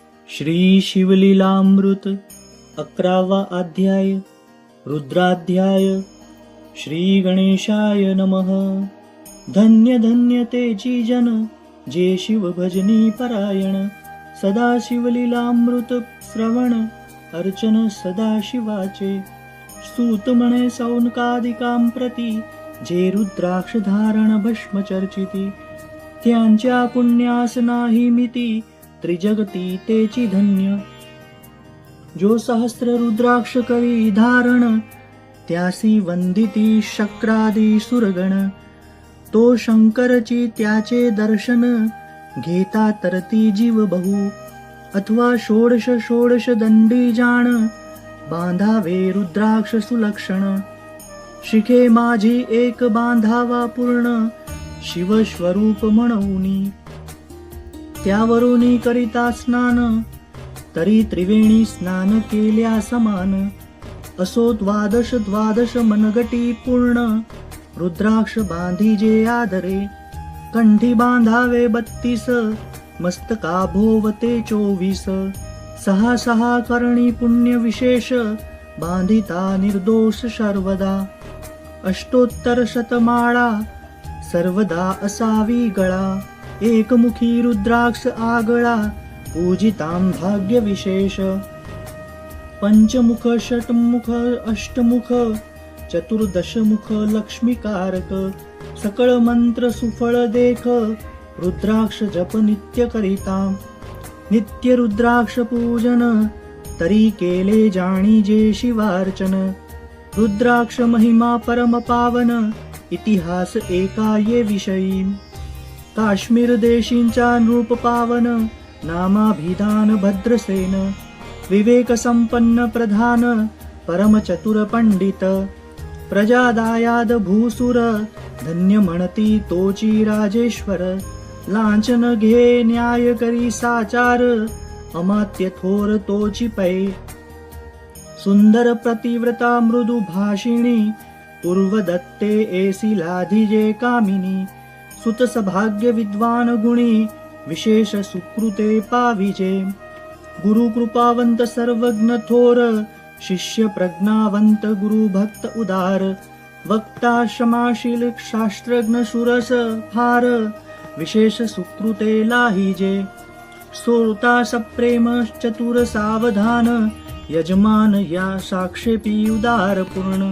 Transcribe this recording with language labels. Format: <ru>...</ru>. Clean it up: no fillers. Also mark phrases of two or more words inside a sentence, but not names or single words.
<mr>श्री शिवलीलामृत 11वा अध्याय रुद्राध्याय.</mr> <sa>श्री गणेशाय नमः.</sa> <mr>धन्य धन्य तेची जन जे शिव भजनी परायण. सदा शिवलीलामृत श्रवण अर्चन सदा शिवाचे. स्तुत म्हणे सौनकादिकां प्रती जे रुद्राक्ष धारण भस्म चर्चिती. त्यांच्या पुण्यास नाही मिती त्रिजगती तेची धन्य. जो सहस्र रुद्राक्ष करी धारण त्यासी वंदिती शक्रादी सुरगण. तो शंकरची त्याचे दर्शन घेता तरती जीव बहु. अथवा षोडश षोडश दंडी जाण बांधावे रुद्राक्ष सुलक्षण. शिखे माझी एक बांधावा पूर्ण शिवस्वरूप म्हणूनी. त्यावरुनी करिता स्नान तरी त्रिवेणी स्नान केल्या समान. असो द्वादश द्वादश मनगटी पूर्ण रुद्राक्ष बांधिजे आदरे. कंठी बांधावे 32 मस्तका भोवते 24. सहा सहा करणी पुण्य विशेष बांधिता निर्दोष सर्वदा. अष्टोत्तर शतमाळा सर्वदा असावी गळा. एकमुखी रुद्राक्ष आगळा पूजितां भाग्य विशेष. पंचमुख षटमुख अष्टमुख चतुर्दशमुख लक्ष्मीकारक. सकळ मंत्र सुफळ देख रुद्राक्ष जप नित्य करिता. नित्य रुद्राक्ष पूजन तरी केले जाणी जे शिवार्चन. रुद्राक्ष महिमा परम पावन इतिहास एका ये विषयी. काश्मीर देशींचा नृप पावन नामाभिधान भद्रसेन. विवेक संपन्न प्रधान परम चतुर पंडित. प्रजा दायाद भूसुर धन्य म्हणती तोची राजेश्वर. लांछन घे न्याय करी साचार अमात्य थोर तोची पै. सुंदर प्रतिव्रता मृदू भाषिणी पूर्वदत्ते एसी लाधिजे कामिनी. सुत सभाग्य विद्वान गुणी विशेष सुकृते पाविजे. गुरु कृपावंत सर्वज्ञ थोर शिष्य प्रज्ञावंत गुरु भक्त उदार. वक्ता क्षमाशील शास्त्रज्ञ सुरस फार विशेष सुकृते लाहिजे. श्रोता सप्रेम चतुर सावधान यजमान या साक्षेपी उदार पूर्ण.</mr>